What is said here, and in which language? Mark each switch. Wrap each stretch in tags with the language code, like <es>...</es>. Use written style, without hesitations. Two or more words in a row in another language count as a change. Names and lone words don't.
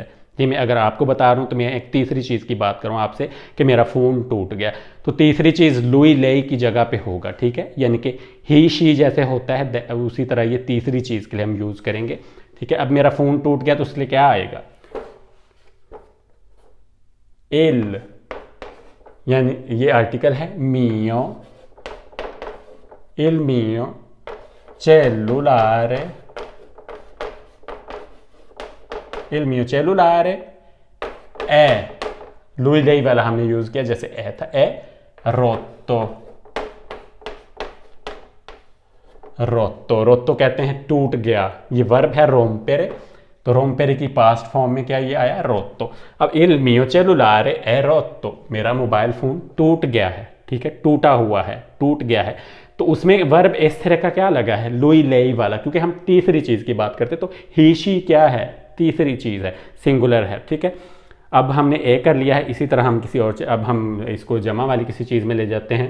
<hi>ये मैं अगर आपको बता रहा हूँ तो मैं एक तीसरी चीज़ की बात करूँ आपसे कि मेरा फ़ोन टूट गया, तो तीसरी चीज़</hi> <it>lui lei</it> <hi>की जगह पे होगा, ठीक है। यानी कि</hi> <en>he she</en> <hi>जैसे होता है, उसी तरह ये तीसरी चीज़ के लिए हम यूज़ करेंगे, ठीक है। अब मेरा फ़ोन टूट गया तो उसके लिए क्या आएगा, एल, यानी ये आर्टिकल है, मियो,</hi> <it>il mio cellulare, il mio cellulare è, lui lei</it> <hi>वाला हमने यूज़ किया, जैसे ए था,</hi> <it>è rotto,</it> <hi>रोत्तो कहते हैं टूट गया। ये वर्ब है रोम्पेरे, तो रोम्पेरे की पास्ट फॉर्म में क्या ये आया, रोत्तो।</hi> <it>अब il mio cellulare è rotto,</it> <hi>मेरा</hi> <en>mobile phone</en> <hi>टूट गया है, ठीक है, टूटा हुआ है, टूट गया है। तो उसमें वर्ब इस तरह का क्या लगा है,</hi> <it>lui lei</it> <hi>वाला, क्योंकि हम तीसरी चीज़ की बात करते, तो</hi> <en>he she</en> <hi>क्या है, तीसरी चीज़ है, सिंगुलर है, ठीक है। अब हमने ए कर लिया है, इसी तरह हम किसी और, अब हम इसको जमा वाली किसी चीज़ में ले जाते हैं।</hi>